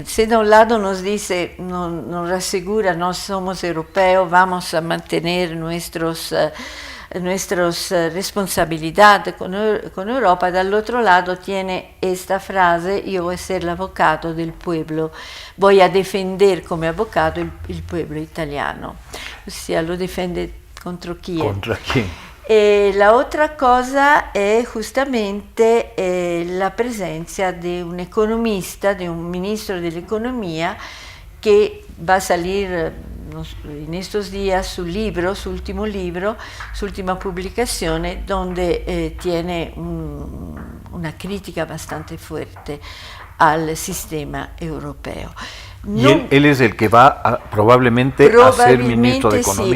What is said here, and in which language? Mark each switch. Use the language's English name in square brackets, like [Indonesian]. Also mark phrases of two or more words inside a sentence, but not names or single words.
[Spanish] Si da un lado nos dice, nos asegura, no somos europeos, vamos a mantener nuestras responsabilidades con Europa, dall'altro lado tiene esta frase, yo voy a ser el abogado del pueblo, voy a defender [Italian] come avvocato [Spanish] il pueblo italiano. [Italian] Ossia, [Spanish] lo defiende [Italian] contro chi? [Spanish] ¿Contra quién? La otra cosa è justamente la presencia [Italian] di un economista, di un ministro dell'economia che [Spanish] va a salir in estos días su libro, su último libro, su última publicazione, donde tiene una critica bastante fuerte al sistema europeo. Y él es el que va probablemente a ser ministro de Economía.